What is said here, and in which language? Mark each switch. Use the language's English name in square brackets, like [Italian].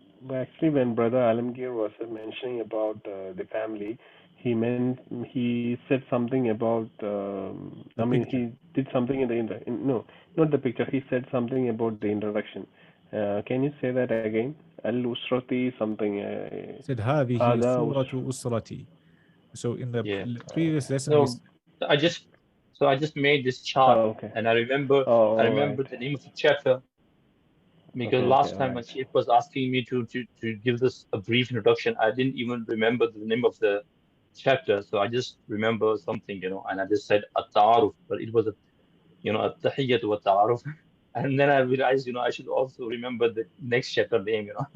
[English] Actually, when Brother Alamgir was mentioning about the family, he said something about. He did something in the no, not the picture. He said something about the introduction. Can you say that again? Al-Usrati something. Said [Arabic] هذه صورة أسرتي. [English] So in the previous lesson, I just made this chart, and I remember the name of the chapter, because last time when Sheikh was asking me to give this a brief introduction, I didn't even remember the name of the chapter, so I just remember something, and I just said at-ta'aruf, but it was at-tahiyyatu wa-ta'aruf, and then I realized, I should also remember the next chapter name,